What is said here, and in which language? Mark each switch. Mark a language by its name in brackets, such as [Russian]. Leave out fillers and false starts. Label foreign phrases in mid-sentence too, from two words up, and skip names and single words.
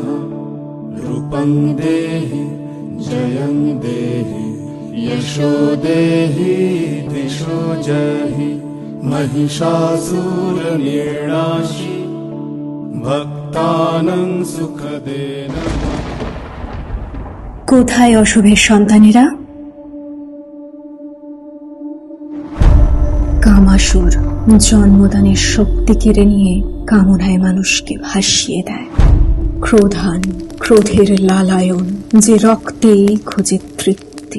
[Sanskrit] रूपं देहि जयं देहि यशो देहि दिशो जहि। महिषासुरनिर्णाशि भक्तानां सुखदे नमः। [Bangla] কোথায় অশুভের সন্তানেরা? কামাসুর জন্মদানের শক্তি কেড়ে নিয়ে কামনায় মানুষকে ভাসিয়ে দেয়। ক্রোধান, ক্রোধের লালায়ন, যে রক্তেই খোঁজে তৃপ্তি।